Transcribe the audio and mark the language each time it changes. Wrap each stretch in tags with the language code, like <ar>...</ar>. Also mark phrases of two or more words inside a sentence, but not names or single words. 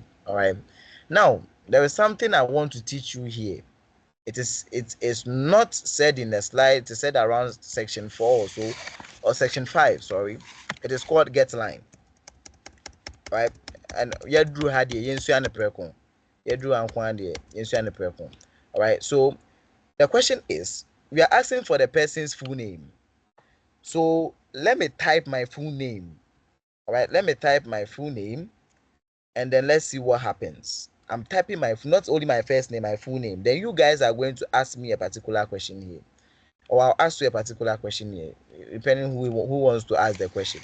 <en>All right, now there is something I want to teach you here. It is not said in the slide. It is said around section 4 or so, or section 5, sorry. It is called get line, right? And yadru had ye yensua ne preko. Yadru ankwande yensua ne preko. All right. So the question is, we are asking for the person's full name. So let me type my full name. All right. Let me type my full name, and then let's see what happens. I'm typing not only my first name, my full name. Then you guys are going to ask me a particular question here, or I'll ask you a particular question here, depending who wants to ask the question.</en>